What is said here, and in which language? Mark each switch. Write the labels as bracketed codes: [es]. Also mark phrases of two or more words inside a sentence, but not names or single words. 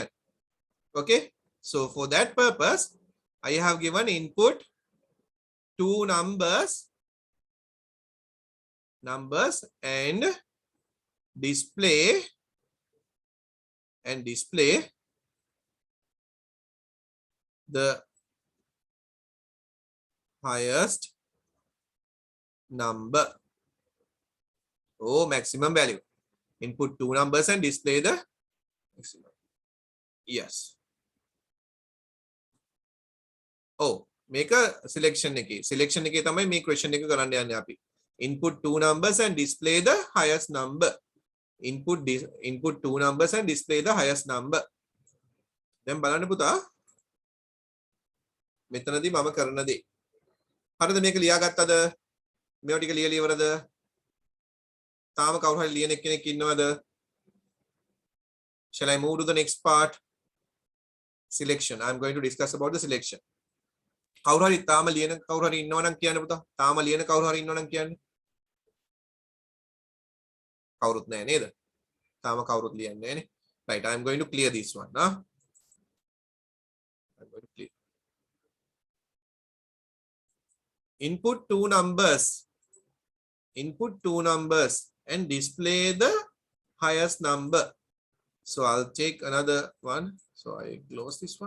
[en] Okay, so for that purpose, I have given input two numbers and display the highest number. Maximum value. Input two numbers and display the maximum. Yes. Make a selection එකේ. [si] Selection එකේ තමයි මේ question එක කරන්න යන්නේ අපි. [en] Input two numbers and display the highest number. Input two numbers and display the highest number. [si] දැන් බලන්න පුතා. මෙතනදී මම කරන දේ. හරිද මේක ලියාගත්තද? මේවා ටික ලියලා ඉවරද? තාම කවුරු හරි ලියන කෙනෙක් ඉන්නවද? [en] Shall I move to the next part? Selection. I'm going to discuss about the selection. [si] කවුරු හරි තාම ලියන කවුරු හරි ඉන්නවනම් කියන්න පුතා. තාම ලියන කවුරු හරි ඉන්නවනම් කියන්න. කවුරුත් නැහැ නේද? තාම කවුරුත් ලියන්නේ නැහැ නේ. [en] Right, I'm going to clear this one. I'm going to clear. Input two numbers and display the highest number. So I'll take another one. So I close this one.